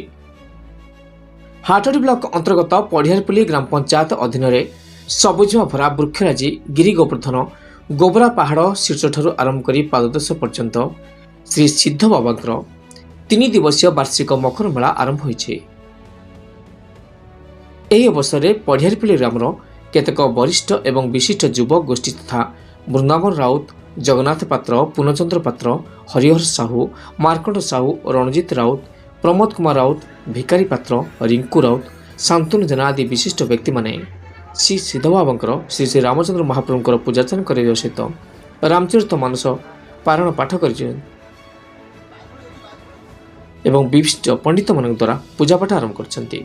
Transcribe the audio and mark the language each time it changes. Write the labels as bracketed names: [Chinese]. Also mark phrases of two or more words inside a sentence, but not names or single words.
[Odia] ହାଟଡି ବ୍ଲକ ଅନ୍ତର୍ଗତ ପଢ଼ିଆରପଲ୍ଲୀ ଗ୍ରାମ ପଞ୍ଚାୟତ ଅଧୀନ ସବୁଜିମା ଭରା ବୃକ୍ଷରାଜି ଗିରି ଗୋବର୍ଦ୍ଧନ ଗୋବରା ପାହାଡ଼ ଶୀର୍ଷଠାରୁ ଆରମ୍ଭ କରି ପାଦଦେଶ ପର୍ଯ୍ୟନ୍ତ ଶ୍ରୀ ସିଦ୍ଧ ବାବାଙ୍କର 3 ଦିବସୀୟ ବାର୍ଷିକ ମକର ମେଳା ଆରମ୍ଭ ହୋଇଛି। ଏହି ଅବସରରେ ପଢ଼ିଆରପଲ୍ଲି ଗ୍ରାମର କେତେକ ବରିଷ୍ଠ ଏବଂ ବିଶିଷ୍ଟ ଯୁବ ଗୋଷ୍ଠୀ ତଥା ବୃନ୍ଦାବନ ରାଉତ, ଜଗନ୍ନାଥ ପାତ୍ର, ପୂର୍ଣ୍ଣଚନ୍ଦ୍ର ପାତ୍ର, ହରିହର ସାହୁ, ମାର୍କଣ୍ଡ ସାହୁ, ରଣଜିତ ରାଉତ, ପ୍ରମୋଦ କୁମାର ରାଉତ, ଭିକାରୀ ପାତ୍ର, ରିଙ୍କୁ ରାଉତ, ଶାନ୍ତନୁ ଜେନା ଆଦି ବିଶିଷ୍ଟ ବ୍ୟକ୍ତିମାନେ ଶ୍ରୀ ସିଦ୍ଧ ବାବାଙ୍କର ଶ୍ରୀ ଶ୍ରୀ ରାମଚନ୍ଦ୍ର ମହାପ୍ରଭୁଙ୍କର ପୂଜାର୍ଚ୍ଚନା କରିବା ସହିତ ରାମଚରିତ ମାନସ ପାରାୟଣ ପାଠ କରିଛନ୍ତି ଏବଂ ବିଶିଷ୍ଟ ପଣ୍ଡିତମାନଙ୍କ ଦ୍ୱାରା ପୂଜାପାଠ ଆରମ୍ଭ କରିଛନ୍ତି।